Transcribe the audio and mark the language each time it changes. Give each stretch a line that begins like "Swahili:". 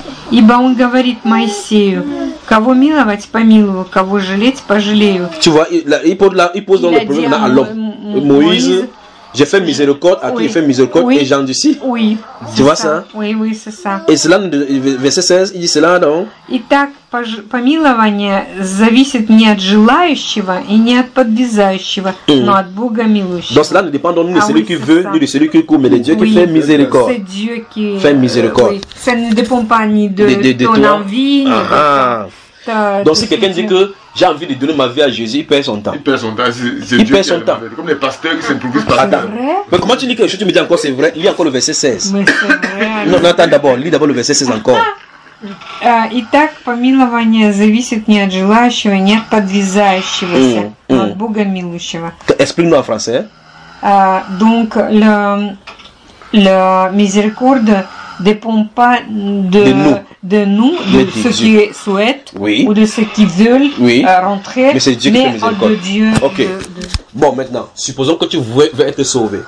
Russian: Ибо он говорит Моисею, кого миловать, помилую, кого жалеть, пожалею.
French: Tu vois, il pose donc le problème à l'homme. Moïse, j'ai fait miséricorde, à qui j'ai fait miséricorde, et j'en dis si. Oui. Tu vois ça? Oui, c'est ça. Et cela, verset 16, il dit cela, non?
Russian: Итак, помилование зависит не от желающего и не от подвязающего, но от Бога милующего.
French: Donc cela ne dépend donc de celui qui veut, ni de celui qui court, mais de Dieu qui fait miséricorde. C'est Dieu qui fait miséricorde. Oui. Ça ne dépend pas ni de ton envie, ni de Donc si quelqu'un dit que j'ai envie de donner ma vie à Jésus, il perd son temps. Il perd son temps. C'est il perd son temps. Comme les pasteurs qui s'improvisent par Adam. Mais comment tu dis quelque chose, tu me dis encore c'est vrai. Lis encore le verset 16. Mais non, attends d'abord. Lis d'abord le verset 16 encore.
Russian: Итак, помилование зависит не от желающего, не от подвязающегося, но от Бога милующего.
French: Explique-nous en français. Donc, le miséricorde dépend pas de nous, de ceux qui souhaitent ou de ceux qui veulent rentrer, mais c'est Dieu qui fait miséricorde. De Dieu, ok. Bon, maintenant, supposons que tu veux être sauvé.